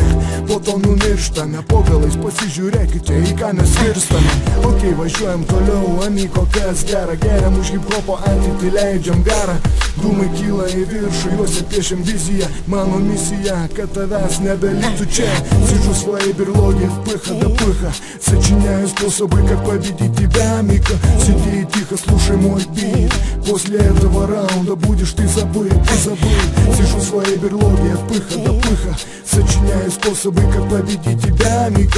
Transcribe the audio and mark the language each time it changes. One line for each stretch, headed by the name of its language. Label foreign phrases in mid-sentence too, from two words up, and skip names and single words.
Lithuanian: Po to numirštame, po galais pasižiūrėkite, į ką mes virstame. Ok, važiuojam toliau, amiko, kas gera. Geriam už hip-hopo ateitį, leidžiam garą. Dūmai kyla į viršų, juose piešiam viziją. Mano misija, kad tavęs nebeliktų čia.
Russian: Сижу в своей берлоге, пыха да пыха. Сочиняю способы, как победить тебя, Мика. Сиди и тихо, слушай мой бит. После этого раунда будешь ты забыт, ты забыт. Сижу в своей берлоге, пыха да пыха. Сочиняю способы, как победить тебя, Мика.